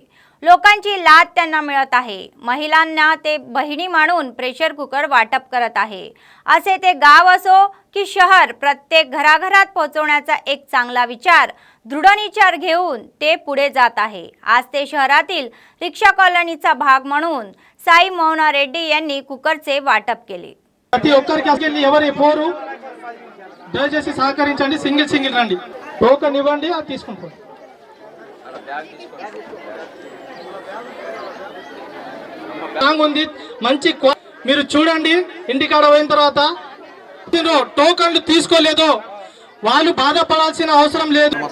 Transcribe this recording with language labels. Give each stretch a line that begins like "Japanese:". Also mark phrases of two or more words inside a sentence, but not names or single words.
Marathi: लोकांची लाद त्यांना मिळत आहे. महिलांना ते बहिणी मानून
English: pressure cooker
Marathi: वाटप करत आहे. असे ते गाव असो की शहर, प्रत्येक घराघरात पोहोचवण्याचा एक चांगला विचार, दृढनिश्चय घेऊन ते पुढे जात आहे. आज ते शहरातील रिक्षा कॉलनीचा भाग म्हणून साई मोहना रेड्डी यांनी कुकरचे वाटप केले.
Telugu: ప్రతి ఒక్కరికి ఎవరు పోరు దయచేసి సహకరించండి. సింగిల్ రండి, టోకెన్ ఇవ్వండి, అది తీసుకుంటాం. ఉంది మంచి మీరు చూడండి. ఇంటికాడ పోయిన తర్వాత టోకన్లు తీసుకోలేదు, వాళ్ళు బాధపడాల్సిన అవసరం లేదు.